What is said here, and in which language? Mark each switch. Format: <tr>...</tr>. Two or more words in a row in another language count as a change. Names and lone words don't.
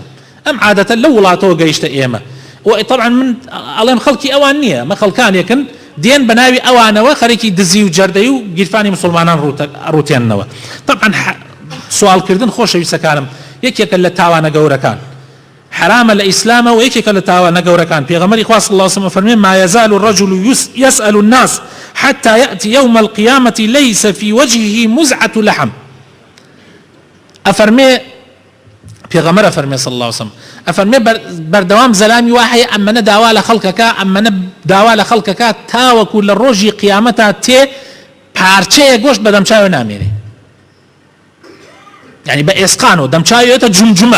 <ckb>ئەم عادەتە لە وڵاتەوە گەیشتە ئێمە. طبعا من ئەڵێم خەڵکی ئەوان نییە، مە خەڵکانێکن دێن بە ناوی ئەوانەوە خەرێکی دزی و جەردەی و گیرفانی مسلمانان ڕوتێننەوە. طبعا سوالکردن خۆشەویستەکانم یەکێکە لە تاوانە گەورەکان، حرامە لە ئیسلامە و یەکێکە لە تاوانە گەورەکان. پێغەمبەری خوا</ckb> <ar>صلی الله علیه و سلم فەرمێ ما يزال الرجل يسأل الناس حتى يأتي يوم القيامة ليس في وجهه مزعة لحم.</ar> <ckb>أفرمي پێغەمبەر ئەفەرمێ</ckb> <ar>صلی الله علیه و سلم</ar> <ckb>ئەفەرمێ بەردەوام زەلامی وایە ئەمەنە داوا لە خەڵکەکە ئەمەنە داوا لە خەڵکەکە تاوەکو لە ڕۆژی قیامەتە تێ پارچەیە گۆشت بە دەمچاوی نامێنێ. يعني بە ئێسقان و دەمچاویێتە جومجومە.</ckb>